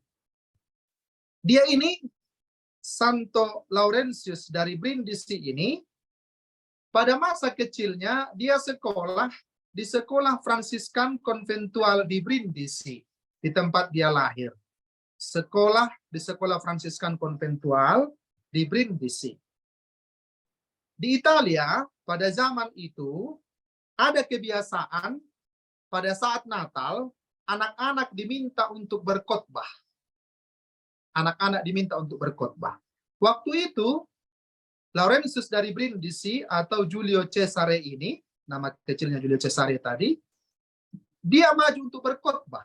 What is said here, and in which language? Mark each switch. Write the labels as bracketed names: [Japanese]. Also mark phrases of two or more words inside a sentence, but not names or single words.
[Indonesian] Dia ini, Santo Laurentius dari Brindisi ini, pada masa kecilnya dia sekolah di sekolah Fransiskan konventual di Brindisi, di tempat dia lahir. Sekolah di sekolah Fransiskan konventual di Brindisi. Di Italia, pada zaman itu, ada kebiasaan pada saat Natal, anak-anak diminta untuk berkhotbah. Anak-anak diminta untuk berkhotbah. Waktu itu, Laurentius dari Brindisi atau Giulio Cesare ini, nama kecilnya Giulio Cesare tadi, dia maju untuk berkhotbah.